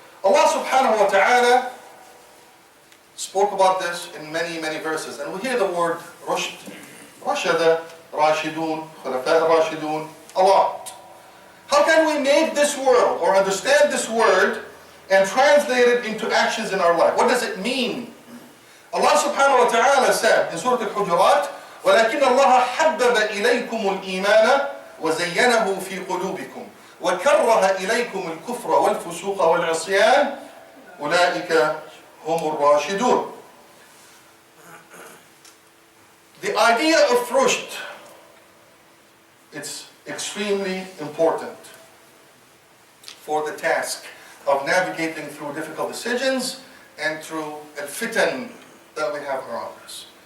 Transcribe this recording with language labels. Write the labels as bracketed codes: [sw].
[en] Allah subhanahu wa ta'ala spoke about this in many, many verses. And we hear the word rushd, rashada, RASHIDOON, RASHIDOON, a lot. How can we make this world or understand this word and translate it into actions in our life? What does it mean? Allah subhanahu wa ta'ala said in Surah Al-Hujurat, [ar] وَلَكِنَّ اللَّهَ حَبَّبَ إِلَيْكُمُ الْإِيمَانَ وَزَيَّنَهُ فِي قُلُوبِكُمْ وَكَرَّهَ إِلَيْكُمُ الْكُفْرَ وَالْفُسُوقَ وَالْعِصْيَانَ أُولَئِكَ هُمُ الرَّاشِدُونَ. [en] The idea of rushd, it's extremely important for the task of navigating through difficult decisions and through al-fitan that we have around us.